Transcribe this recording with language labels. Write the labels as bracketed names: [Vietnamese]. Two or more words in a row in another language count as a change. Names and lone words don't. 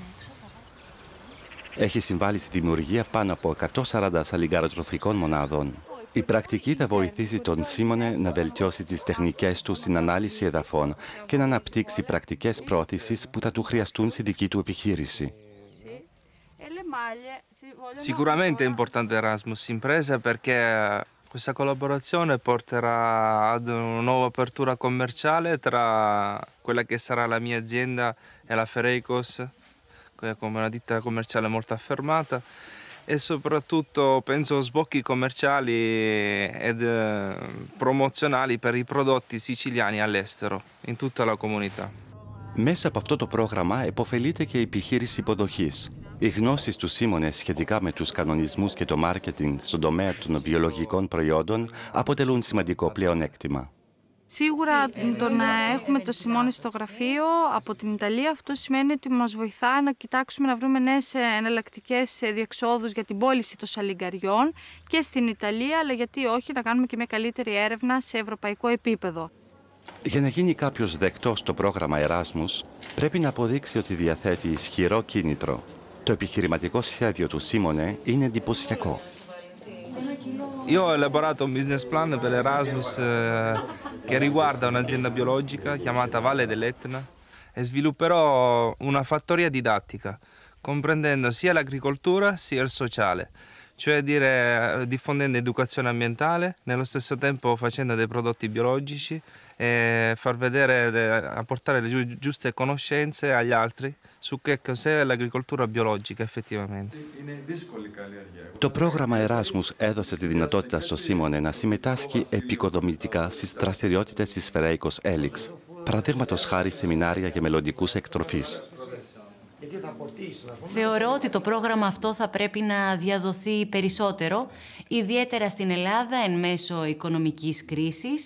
[Greek] Έχει συμβάλει στη δημιουργία πάνω από 140 σαλιγκαροτροφικών μονάδων. Η πρακτική θα βοηθήσει τον Σίμωνε να βελτιώσει τις τεχνικές του στην ανάλυση εδαφών και να αναπτύξει πρακτικές πρόθεσης που θα του χρειαστούν στη δική του επιχείρηση. [Italian] Sicuramente è importante Erasmus Impresa perché questa collaborazione porterà ad una nuova apertura commerciale tra quella che sarà la mia azienda e la Fereicos, come una ditta commerciale molto affermata, e soprattutto penso sbocchi commerciali ed promozionali per i prodotti siciliani all'estero, in tutta la comunità. [Greek] Μέσα από αυτό το πρόγραμμα επωφελείται και η επιχείρηση υποδοχής. Οι γνώσεις του Σίμωνε σχετικά με τους κανονισμούς και το μάρκετινγκ στον τομέα των βιολογικών προϊόντων αποτελούν σημαντικό πλεονέκτημα. Σίγουρα το να έχουμε το Σιμώνε στο γραφείο από την Ιταλία, αυτό σημαίνει ότι μας βοηθά να κοιτάξουμε να βρούμε νέες εναλλακτικές διεξόδους για την πώληση των σαλιγκαριών και στην Ιταλία, αλλά γιατί όχι να κάνουμε και μια καλύτερη έρευνα σε ευρωπαϊκό επίπεδο. Για να γίνει κάποιος δεκτός στο πρόγραμμα Εράσμους, πρέπει να αποδείξει ότι διαθέτει ισχυρό κίνητρο. Το επιχειρηματικό σχέδιο του Σίμωνε είναι εντυπωσιακό. [Italian] Io ho elaborato un business plan per l'Erasmus che riguarda un'azienda biologica chiamata Valle dell'Etna e svilupperò una fattoria didattica, comprendendo sia l'agricoltura sia il sociale, cioè diffondendo educazione ambientale, nello stesso tempo facendo dei prodotti biologici e far vedere, apportare le giuste conoscenze agli altri su che cos'è l'agricoltura biologica effettivamente. [Greek] Το πρόγραμμα Εράσμους έδωσε τη δυνατότητα στο Σίμωνε να συμμετάσχει επικοδομητικά στις δραστηριότητες της Φερέικος Έλιξ, παραδείγματος χάρη σεμινάρια για μελλοντικούς εκτροφείς. Θεωρώ ότι το πρόγραμμα αυτό θα πρέπει να διαδοθεί περισσότερο, ιδιαίτερα στην Ελλάδα εν μέσω οικονομικής κρίσης.